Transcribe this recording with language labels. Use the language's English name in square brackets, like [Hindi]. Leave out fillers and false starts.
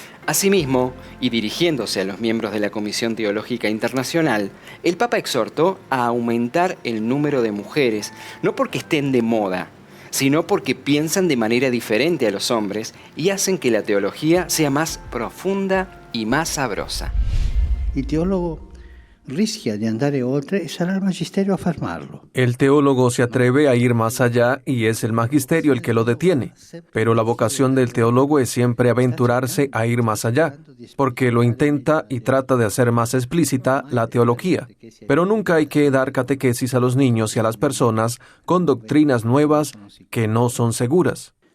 [Spanish] Asimismo, y dirigiéndose a los miembros de la Comisión Teológica Internacional, el Papa exhortó a aumentar el número de mujeres, no porque estén de moda, sino porque piensan de manera diferente a los hombres y hacen que la teología sea más profunda y más sabrosa. El teólogo [Italian] rischia di andare oltre e sarà il magisterio a fermarlo. [Spanish] El teólogo se atreve a ir más allá y es el magisterio el que lo detiene. Pero la vocación del teólogo es siempre aventurarse a ir más allá, porque lo intenta y trata de hacer más explícita la teología. Pero nunca hay que dar catequesis a los niños y a las personas con doctrinas nuevas que no son seguras.